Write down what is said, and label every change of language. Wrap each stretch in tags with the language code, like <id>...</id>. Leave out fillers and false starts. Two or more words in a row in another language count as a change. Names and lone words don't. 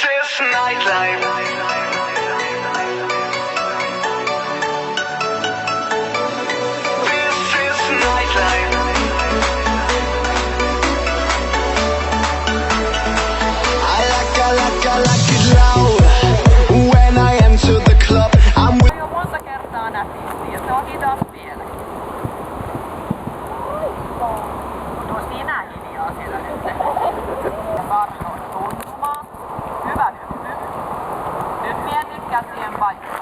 <en>nightlife. This is nightlife. I like it loud when I enter the club. I'm with</en> <fi>Jo monta kertaa nätisti ja se on hidas vielä. Tuo sinä hiljaa siellä nyt. Ja tarjoon tuntumaan. Hyvä nyt. Nyt mietit käsien paikkaa.</fi>